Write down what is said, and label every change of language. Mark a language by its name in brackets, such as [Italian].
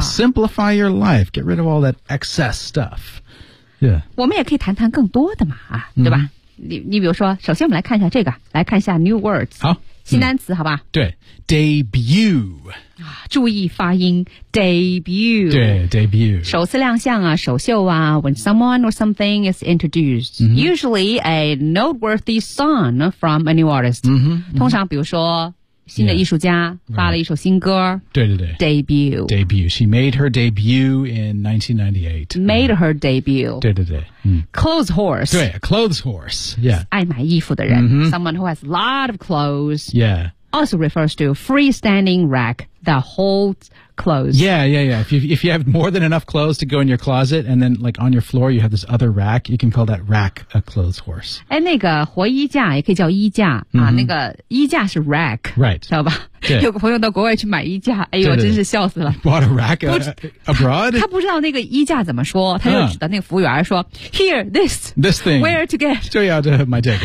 [English] simplify your life, get rid of all that excess stuff. Yeah. [Chinese] 我们也可以谈谈更多的嘛、啊、对吧、你比如说首先我们来看一下这个来看一下 [English] new words。 [Chinese] 好。新单词好吧。对。debut。注意发音 debut 对 debut 首次亮相啊首秀啊 [English] when someone or something is introduced、 mm-hmm. usually a noteworthy song from a new artist、 mm-hmm. [Chinese] 通常比如说新的艺术家发了一首新歌、 yeah. 对对对 [English] debut she made her debut in 1998 made her debut [Chinese] 对对对、 [English] clothes horse [Chinese] 对 [English] clothes horse、yeah. [Chinese] 爱买衣服的人、 [English] mm-hmm. someone who has a lot of clothes yeah Also refers to freestanding rack that holds clothes. Yeah, yeah, yeah. If you have more than enough clothes to go in your closet and then like on your floor you have this other rack, you can call that rack a clothes horse. [Chinese] 哎，那个活衣架也可以叫衣架、啊、那个衣架是 rack. [English] Right. [Chinese] 知道吧？有个朋友到国外去买衣架，哎呦，真是笑死了。 [English] Bought a rack abroad? [Chinese] 他不知道那个衣架怎么说，他就指的那个服务员说 , [English] here, this thing, where to get. [Chinese] 就要这买这个。